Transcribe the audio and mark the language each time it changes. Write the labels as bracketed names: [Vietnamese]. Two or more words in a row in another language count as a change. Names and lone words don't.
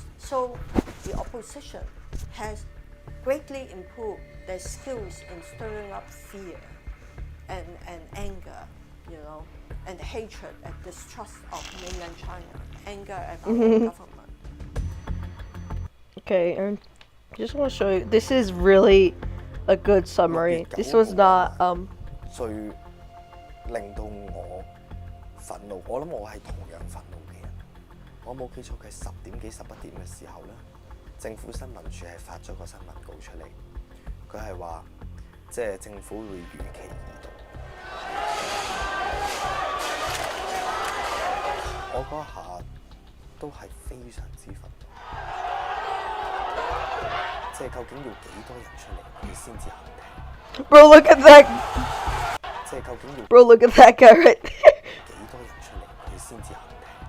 [English] So the opposition has greatly improved their skills in stirring up fear and anger, and hatred and distrust of mainland China, anger at our own government. Okay, and just want to show you. This is really a good summary. This was not [Cantonese] 最令到我憤怒，我諗我係同樣憤怒嘅人。我冇記錯，佢10點幾11點嘅時候咧，政府新聞處係發咗個新聞稿出嚟，佢係話即係政府會如期移動。我嗰下都係非常之憤怒，即係究竟要幾多人出嚟佢先至肯停？ [English] Bro, look at that. [Cantonese] 即係究竟要 [English] Bro, look at that guy right there. [Cantonese] 幾多人出嚟佢先至肯停？